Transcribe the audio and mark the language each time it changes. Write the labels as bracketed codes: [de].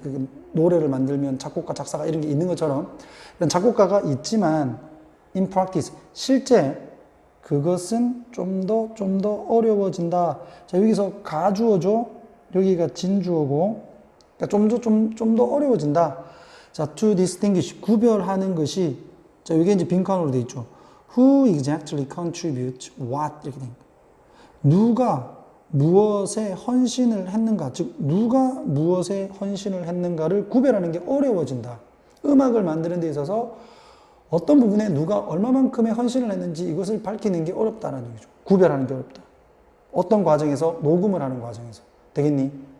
[ko] 그 노래를 만들면 작곡가, 작사가 이런 게 있는 것처럼 이런 작곡가가 있지만 [en] in practice [ko] 실제 그것은 좀 더 어려워진다. 자, 여기서 가주어죠. 여기가 진주어고, 그러니까 좀 더 어려워진다. 자, [en] to distinguish, [ko] 구별하는 것이, 자, 이게 이제 빈칸으로 되어 있죠. [en] Who exactly contribute what? [ko] 이렇게 됩니다. 누가 무엇에 헌신을 했는가, 즉, 누가 무엇에 헌신을 했는가를 구별하는 게 어려워진다. 음악을 만드는 데 있어서 어떤 부분에 누가 얼마만큼의 헌신을 했는지 이것을 밝히는 게 어렵다는 얘기죠. 구별하는 게 어렵다. 어떤 과정에서? 녹음을 하는 과정에서. 되겠니?